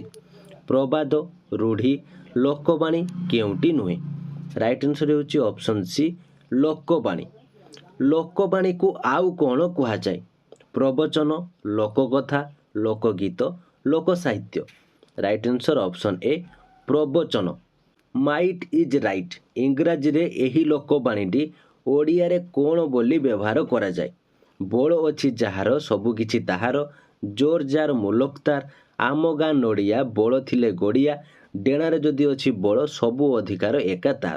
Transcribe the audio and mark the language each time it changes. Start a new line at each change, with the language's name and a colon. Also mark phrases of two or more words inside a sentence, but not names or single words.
Odia: ପ୍ରବାଦ ରୂଢ଼ି ଲୋକବାଣୀ କେଉଁଟି ନୁହେଁ।
English: right answer होछि option C लोकवाणी।
Odia: ଲୋକବାଣୀ କୁ ଆଉ କଣ କୁହା ଯାଏ। ପ୍ରବଚନ ଲୋକକଥା ଲୋକଗୀତ ଲୋକ ସାହିତ୍ୟ।
English: right answer option A प्रवचन। might is right
Odia: ଇଂରାଜୀ ରେ ଏହି ଲୋକବାଣୀ ଓଡ଼ିଆ ରେ କଣ ବୋଲି ବ୍ୟବହାର କରା ଯାଏ। ବଳ ଅଛି ଯାହାର ସବୁ କିଛି ତାହାର ଜୋର ଯାର ମୁଲକ ତାର ଆମ ଗାଁ ନଡ଼ିଆ ବୋଲ ଥିଲେ ଗଡ଼ିଆ ଡେଣାରେ ଯଦି ଅଛି ବଳ ସବୁ ଅଧିକାର ଏକା ତାର।